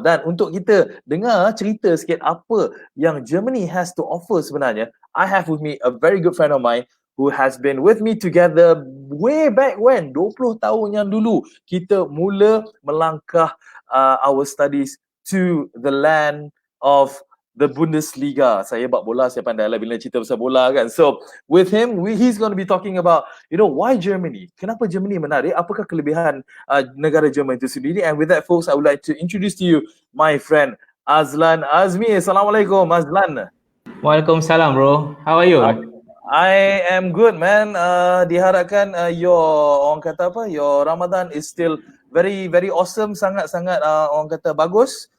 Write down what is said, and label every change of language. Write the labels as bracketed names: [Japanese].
[Malay] Dan untuk kita dengar cerita sikit apa yang [English] Germany has to offer [Malay] sebenarnya, [English] I have with me a very good friend of mine who has been with me together way back when, [Malay] 20 tahun yang dulu kita mula melangkah [English] our studies to the land of the Bundesliga. [Malay] Saya bab bola, saya pandai lah bila cerita pasal bola kan. [English] So with him, he's going to be talking about, why Germany? [Malay] Kenapa Germany menarik? Apakah kelebihan negara Jerman itu sendiri? [English] And with that, folks, I would like to introduce to you my friend Azlan Azmi. [Malay] Assalamualaikum, Azlan. [English] Waalaikumsalam, bro. How are you? I am good, man. [Malay] Diharapkan [English] your Ramadan is still very very awesome, [Malay] sangat-sangat orang kata bagus.